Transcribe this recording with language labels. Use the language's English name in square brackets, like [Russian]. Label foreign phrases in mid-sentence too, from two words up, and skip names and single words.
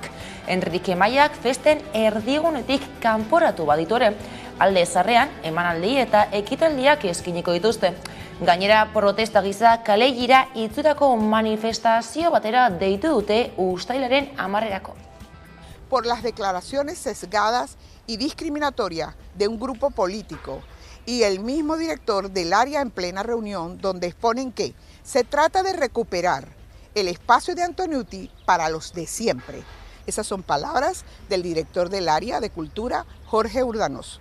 [Basque] Enrique Maiak festen erdigunetik kanporatu baditu ere, alde zarrean, emanaldi eta ekitaldiak eskiniko dituzte. Gainera, protesta giza kalegira itzutako manifestazio batera deitu dute uztailaren 10erako. [Spanish] Por las declaraciones sesgadas y discriminatorias de un grupo político y el mismo director del área en plena reunión donde exponen que se trata de recuperar el espacio de Antoniuti para los de siempre. Esas son palabras del director del área de cultura, Jorge Urdanos.